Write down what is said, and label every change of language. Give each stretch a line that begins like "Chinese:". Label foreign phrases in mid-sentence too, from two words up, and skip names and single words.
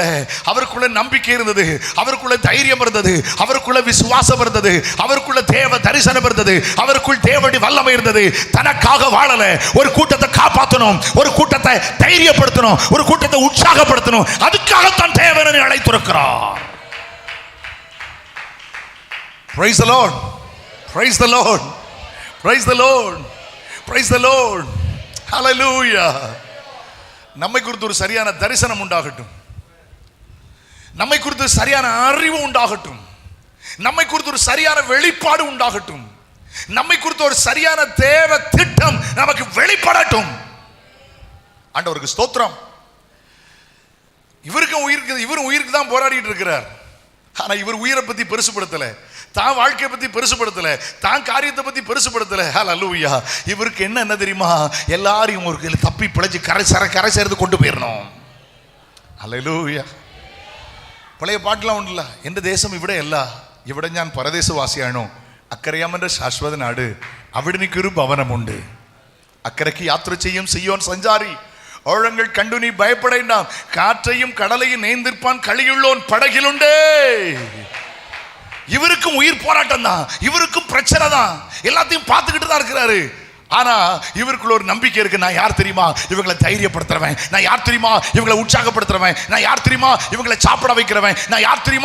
Tamil: அவருக்குள்ள நம்பிக்கை இருந்தது, அவருக்குள்ள தைரியம் இருந்தது, அவருக்குள்ள விசுவாசம் இருந்தது, அவருக்குள்ள தேவ தரிசனம் இருந்தது, அவருக்குள் தேவனுடைய வல்லமை இருந்தது. தனக்காக வாழல, ஒரு கூட்டத்தை காப்பாற்றணும், ஒரு கூட்டத்தை தைரியப்படுத்தணும், ஒரு கூட்டத்தை உற்சாகப்படுத்தணும். அதுக்காகத்தான் தேவனை அழைத்திருக்கிறார்.
English: Praise the Lord. Praise the Lord. Praise the Lord. Praise the Lord. Hallelujah.
Tamil: நம்மை குறித்து ஒரு சரியான தரிசனம் உண்டாகட்டும், நம்மை குறித்து சரியான அறிவு உண்டாகட்டும், நம்மை குறித்து ஒரு சரியான வெளிப்பாடு உண்டாகட்டும், நம்மை குறித்து ஒரு சரியான தேவ திட்டம் நமக்கு வெளிப்படட்டும். ஆண்டவருக்கு ஸ்தோத்திரம். இவரும் உயிருக்கு தான் போராடிட்டு இருக்கிறார். ஆனா இவர் உயிரை பத்தி பெருசுபடுத்தல, தான் வாழ்க்கையை பத்தி பெருசுபடுத்தல, தான் காரியத்தை பத்தி பெருசுபடுத்தல. ஹல்லேலூயா. இவருக்கு என்ன தெரியுமா? எல்லாரையும் ஒரு தப்பி பிழைச்சு கரை சேர்ந்து கொண்டு போயிடணும். ஹல்லேலூயா.
Malayalam: പഴയ പാട്ടിലുണ്ടല്ല, എൻ്റെ ദേശം ഇവിടെയല്ല, ഇവിടെ ഞാൻ പരദേശവാസിയാണോ, അക്കരയാമൻ്റെ ശാശ്വത നാട്, അവിടെ എനിക്കൊരു ഭവനമുണ്ട്, അക്കരയ്ക്ക് യാത്ര ചെയ്യും സിയോൻ സഞ്ചാരി, ഓഴങ്ങൾ കണ്ടു നീ ഭയപ്പെടേണ്ട, കാറ്റയും കടലയും നേന്തിർപ്പാൻ കളിയുള്ളോൻ പടകിലുണ്ടേ.
Tamil: இவருக்கும் உயிர் போராட்டம் தான், இவருக்கும் பிரச்சனை தான், எல்லாத்தையும் பார்த்துக்கிட்டு தான் இருக்கிறாரு. ஆனா இவருக்குள்ள ஒரு நம்பிக்கை இருக்கு. நான் யார் தெரியுமா? இவங்களை தைரியப்படுத்துறவன். நான் யார் தெரியுமா? இவங்களை உற்சாகப்படுத்துறவன். நான் யார் தெரியுமா? இவங்களை சாப்பிட வைக்கிறவன். நான் யார் தெரியுமா?